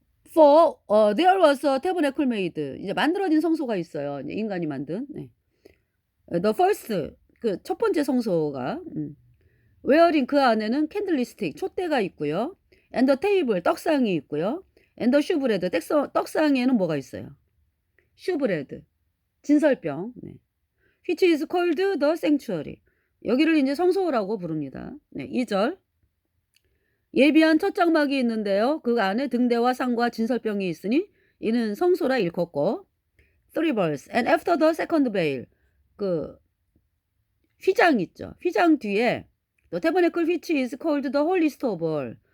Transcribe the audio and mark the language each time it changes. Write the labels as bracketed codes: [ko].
[en] For there was a tabernacle made. [ko] 이제 만들어진 성소가 있어요. 이제 인간이 만든. 네. [en] The first [ko] 그 첫 번째 성소가 [en] wherein [ko] 그 안에는 candlestick 촛대가 있고요. [en] And the table [ko] 떡상이 있고요. [en] And the shewbread [ko] 떡상에는 뭐가 있어요? shewbread 진설병. 네. [en] Which is called the sanctuary. [ko] 여기를 이제 성소라고 부릅니다. 네, 2절. 예비한 첫 장막이 있는데요. 그 안에 등대와 상과 진설병이 있으니 이는 성소라 일컫고. [en] 3 verse. And after the second veil. [ko] 그 휘장 있죠. 휘장 뒤에 [en] the tabernacle which is called the holiest of all.